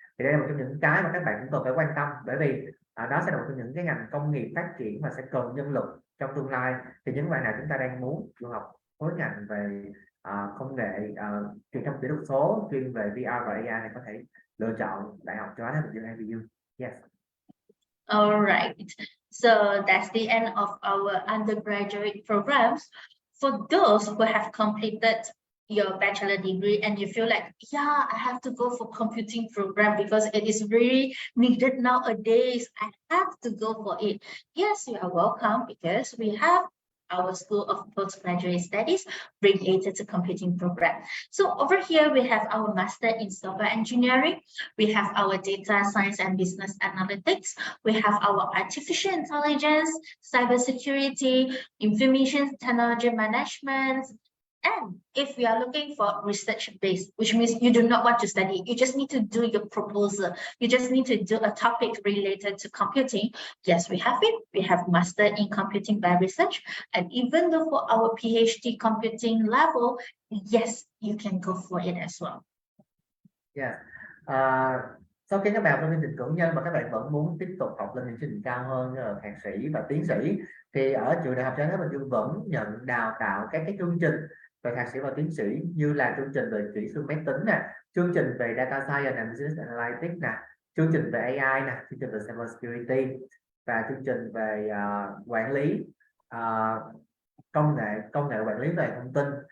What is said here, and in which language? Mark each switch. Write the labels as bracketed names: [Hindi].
[Vietnamese] Thì đây là một trong những cái mà các bạn cũng cần phải quan tâm, bởi vì đó sẽ là một trong những cái ngành công nghiệp phát triển và sẽ cần nhân lực trong tương lai. Thì những bạn nào chúng ta đang muốn du học khối ngành về công nghệ truyền thông kỹ thuật số chuyên về VR và AI này có thể lựa chọn Đại học Châu Á Thái Bình Dương IBU. [English] Yes. All right. So that's the end of our undergraduate programs. For those who have completed your bachelor degree and you feel like, yeah, I have to go for computing program because it is really needed nowadays, I have to go for it. Yes, you are welcome, because we have our School of Postgraduate Studies related to computing program. So over here, we have our Master in Software Engineering. We have our Data Science and Business Analytics. We have our Artificial Intelligence, Cybersecurity, Information Technology Management. And if we are looking for research-based, which means you do not want to study, you just need to do your proposal, you just need to do a topic related to computing. Yes, we have it. We have Master in Computing by Research. And even though for our PhD computing level, yes, you can go for it as well. Yeah. [Vietnamese] Sau khi các bạn học lên trình cử nhân mà các bạn vẫn muốn tiếp tục học lên những chương trình cao hơn như là thạc sĩ và tiến sĩ, thì ở trường Đại học Châu Á Thái Bình Dương vẫn nhận đào tạo các cái chương trình về thạc sĩ và tiến sĩ, như là chương trình về kỹ sư máy tính nè, chương trình về Data Science and Business Analytics nè, chương trình về AI nè, chương trình về Cybersecurity, và chương trình về quản lý công nghệ quản lý về thông tin.